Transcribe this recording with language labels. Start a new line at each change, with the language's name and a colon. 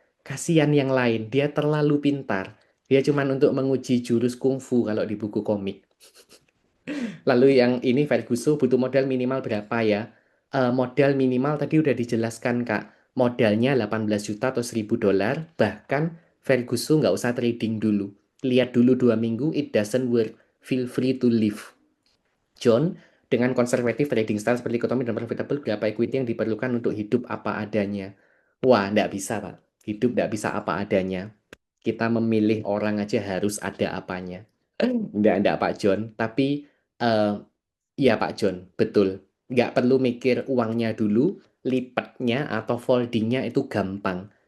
Indonesian: Kasihan yang lain, dia terlalu pintar. Dia cuma untuk menguji jurus kungfu kalau di buku komik. Lalu yang ini Ferguson butuh modal minimal berapa ya? Modal minimal tadi udah dijelaskan Kak. Modalnya 18 juta atau 1.000 dolar. Bahkan Ferguson nggak usah trading dulu. Lihat dulu 2 minggu,
English: it doesn't work. Feel free to leave.
Indonesian: John, dengan konservatif trading style seperti ekonomi dan profitable, berapa equity yang diperlukan untuk hidup apa adanya? Wah, nggak bisa, Pak. Hidup nggak bisa apa adanya. Kita memilih orang aja harus ada apanya. Nggak, Pak John. Tapi, eh, iya Pak John, betul. Nggak perlu mikir uangnya dulu, lipatnya atau foldingnya itu gampang.